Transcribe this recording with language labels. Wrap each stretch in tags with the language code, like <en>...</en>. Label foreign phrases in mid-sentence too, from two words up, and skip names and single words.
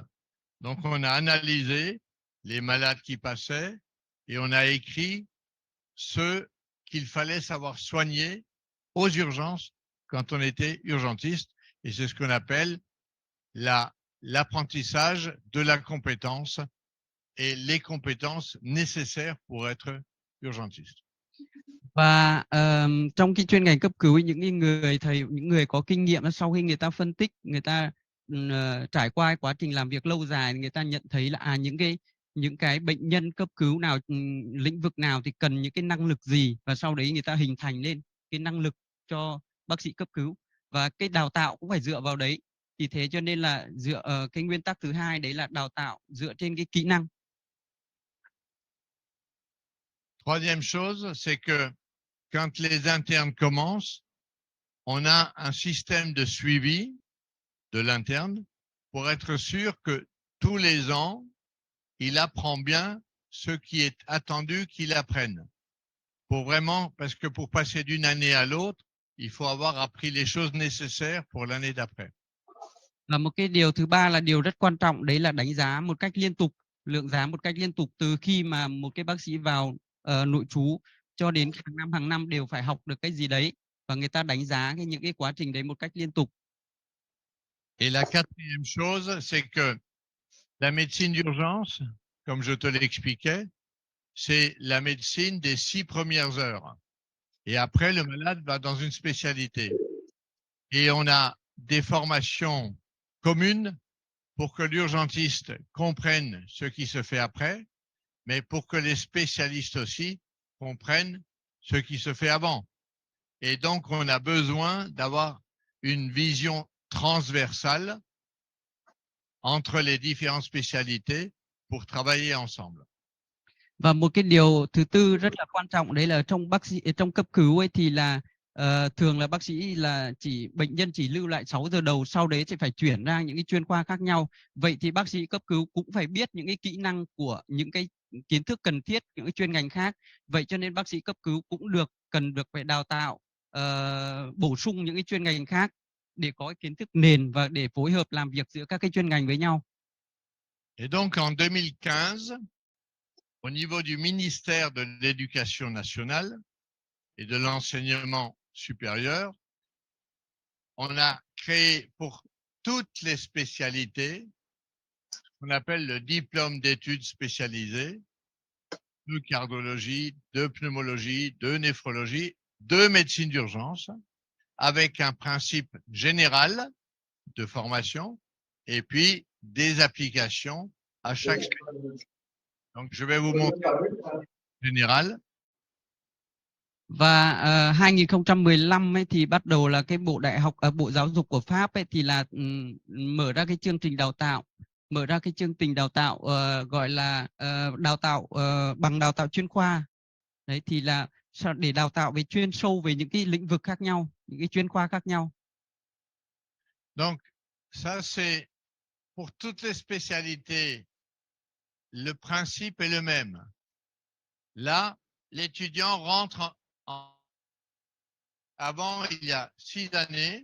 <fr>Donc, on a analysé les malades qui passaient et on a écrit ceux qu'il fallait savoir soigner aux urgences quand on était urgentiste. Et c'est ce qu'on appelle l'apprentissage de la compétence et les compétences nécessaires pour être urgentiste.</fr> <vi>Và trong cái chuyên ngành cấp cứu, những người có kinh nghiệm, sau khi người ta phân tích, người ta trải qua quá trình làm việc lâu dài, người ta nhận thấy là những cái bệnh nhân cấp cứu nào, lĩnh vực nào thì cần những cái năng lực gì, và sau đấy người ta hình thành lên cái năng lực cho bác sĩ cấp cứu, và cái đào tạo cũng phải dựa vào đấy. Thì thế cho nên là cái nguyên tắc thứ hai đấy là đào tạo dựa trên cái kỹ năng.</vi> <fr>Troisième chose, c'est que quand les internes commencent, on a un système de suivi de l'interne pour être sûr que tous les ans, il apprend bien ce qui est attendu qu'il apprenne. Pour vraiment, parce que pour passer d'une année à l'autre, il faut avoir appris les choses nécessaires pour l'année d'après.</fr> <vi>Và một cái điều thứ ba là điều rất quan trọng, đấy là đánh giá một cách liên tục, lượng giá một cách liên tục, từ khi mà một cái bác sĩ vào nội trú cho đến hàng năm đều phải học được cái gì đấy, và người ta đánh giá những cái quá trình đấy một cách liên tục.</vi> <fr>Et la quatrième chose, c'est que la médecine d'urgence, comme je te l'expliquais, c'est la médecine des 6 premières heures. Et après, le malade va dans une spécialité. Et on a des formations communes pour que l'urgentiste comprenne ce qui se fait après, mais pour que les spécialistes aussi comprennent ce qui se fait avant. Et donc, on a besoin d'avoir une vision transversale entre les différentes spécialités pour travailler ensemble.</fr> <vi>Và một cái điều thứ tư rất là quan trọng, đấy là trong cấp cứu ấy thì là thường là bác sĩ là bệnh nhân chỉ lưu lại 6 giờ đầu, sau đấy sẽ phải chuyển ra những cái chuyên khoa khác nhau. Vậy thì bác sĩ cấp cứu cũng phải biết những cái kỹ năng của những cái kiến thức cần thiết, những cái chuyên ngành khác. Vậy cho nên bác sĩ cấp cứu cũng cần được phải đào tạo, bổ sung những cái chuyên ngành khác để có cái kiến thức nền và để phối hợp làm việc giữa các cái chuyên ngành với nhau.</vi> <fr>Et donc, en 2015, au niveau du ministère de l'Éducation nationale et de l'enseignement supérieur, on a créé pour toutes les spécialités ce qu'on appelle le diplôme d'études spécialisées de cardiologie, de pneumologie, de néphrologie, de médecine d'urgence, avec un principe général de formation et puis des applications à chaque spécialité. Donc, je vais vous montrer le général.</fr> <vi>Và 2015 ấy thì bắt đầu là cái Bộ Giáo dục của Pháp ấy thì là mở ra cái chương trình đào tạo, gọi là đào tạo bằng đào tạo chuyên khoa. Đấy thì là để đào tạo về chuyên sâu về những cái lĩnh vực khác nhau, những cái chuyên khoa khác nhau.</vi> <fr>Donc, ça c'est pour toutes les spécialités, le principe est le même. Là, l'étudiant rentre avant, il y a 6 années.</fr>